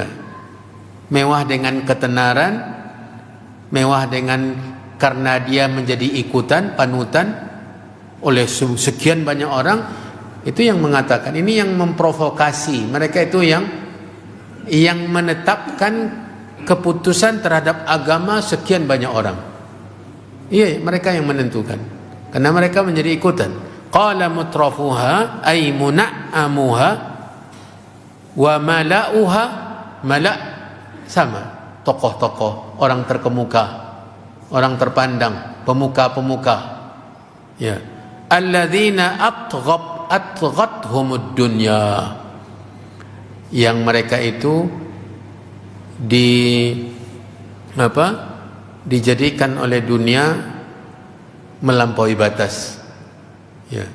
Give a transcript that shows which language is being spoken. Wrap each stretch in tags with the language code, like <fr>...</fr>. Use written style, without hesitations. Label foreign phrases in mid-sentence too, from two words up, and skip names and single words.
<id>Mewah dengan ketenaran, mewah dengan karena dia menjadi ikutan, panutan oleh sekian banyak orang. Itu yang mengatakan, ini yang memprovokasi mereka, itu yang menetapkan keputusan terhadap agama sekian banyak orang. Iya, mereka yang menentukan, karena mereka menjadi ikutan.</id> <ar>قال مترفوها أي منعموها وملؤها ملأ'</ar> <id>sama, tokoh-tokoh, orang terkemuka, orang terpandang, pemuka-pemuka, ya.</id> <ar>الذين أطغتهم الدنيا,</ar> <id>yang mereka itu dijadikan oleh dunia melampaui batas, ya.</id>